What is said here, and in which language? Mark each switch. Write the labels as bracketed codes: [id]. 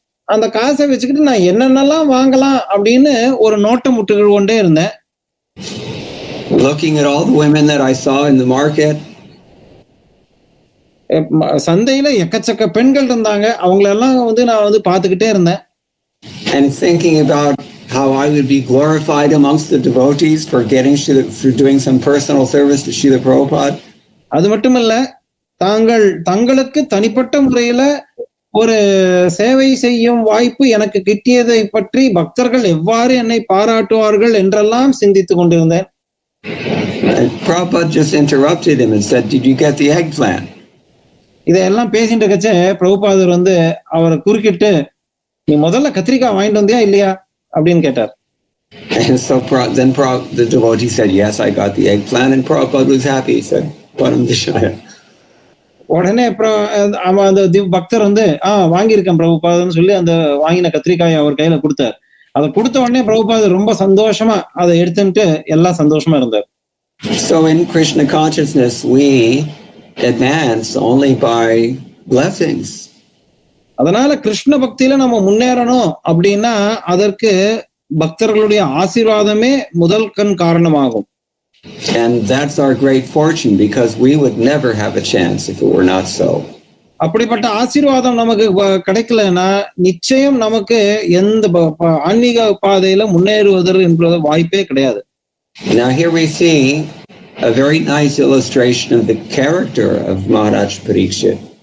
[ta] அந்த காசை வச்சுக்கிட்டு நான் என்னென்னலாம் வாங்கலாம் அப்படின்னு ஒரு நோட்டம் விட்டு கொண்டே இருந்தேன். [en] Looking at all the women that I saw in the market. [ta] சந்தையில எக்கச்சக்க பெண்கள் இருந்தாங்க. அவங்களெல்லாம் நான் பார்த்துக்கிட்டே இருந்தேன். [en] And thinking about how I would be glorified amongst the devotees for doing some personal service to Srila Prabhupada. [ta] அது மட்டும் இல்ல, தங்களுக்கு தனிப்பட்ட முறையில ஒரு சேவை செய்யும் வாய்ப்பு எனக்கு கிட்டியதை பற்றி பக்தர்கள் எவ்வாறு என்னை பாராட்டுவார்கள் என்றெல்லாம் சிந்தித்துக் கொண்டிருந்தேன். [en] And Prabhupada just interrupted him and said, "Did you get the eggplant?" [ta] இதெல்லாம் பேசிட்டு இருக்கச்சே பிரபுபாதர் வந்து அவரை குறுக்கிட்டு, நீ முதல்ல கத்திரிக்காய் வாங்கிட்டு வந்தியா இல்லையா அப்படின்னு கேட்டார். [en] And so then the devotee said, "Yes, I got the eggplant," and Prabhupada was happy. He said, "Param Dishaya." [ta] உடனே அவன் அந்த பக்தர் வந்து வாங்கியிருக்கேன் பிரபுபாதன்னு சொல்லி அந்த வாங்கின கத்திரிக்காயை அவர் கையில கொடுத்தார். அதை கொடுத்த உடனே பிரபுபாதர் ரொம்ப சந்தோஷமா அதை எடுத்துட்டு எல்லாம் சந்தோஷமா இருந்தார். [en] So in Krishna consciousness, we advance only by blessings. [ta] அதனால கிருஷ்ண பக்தியில நம்ம முன்னேறணும் அப்படின்னா அதற்கு பக்தர்களுடைய ஆசீர்வாதமே முதல் காரணமாகும். [en] And that's our great fortune, because we would never have a chance if it were not so. [ta] அப்படிப்பட்ட ஆசீர்வாதம் நமக்கு கிடைக்கலன்னா நிச்சயம் நமக்கு எந்த ஆன்மீக பாதையில முன்னேறுவதற்கு என்ற வாய்ப்பே கிடையாது. [en] Now here we see a very nice illustration of the character of Maharaj Parikshit.